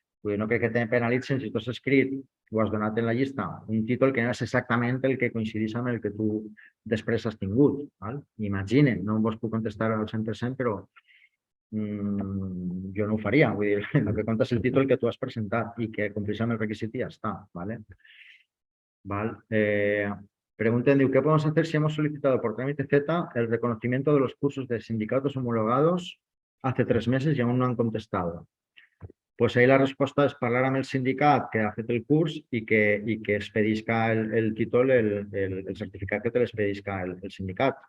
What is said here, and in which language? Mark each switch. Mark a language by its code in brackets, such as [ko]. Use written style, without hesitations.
[ca] Vull dir, no crec que te penalitzen si tu has escrit o has donat en la llista un títol que no és exactament el que coincideix amb el que tu després has tingut. Val? Imaginen, no vos puc contestar al 100%, però jo no ho faria. Vull dir, el que compta és el títol que tu has presentat i que complís amb el requisit i ja està. ¿Vale? ¿Vale? Pregunten, [es] ¿qué podemos hacer si hemos solicitado por trámite Z el reconocimiento de los cursos de sindicatos homologados hace 3 meses y aún no han contestado? Pues ahí la respuesta es hablar [ca] amb el sindicat que ha fet el curs i que expedisca el títol, el certificat que te l'expedisca el sindicat.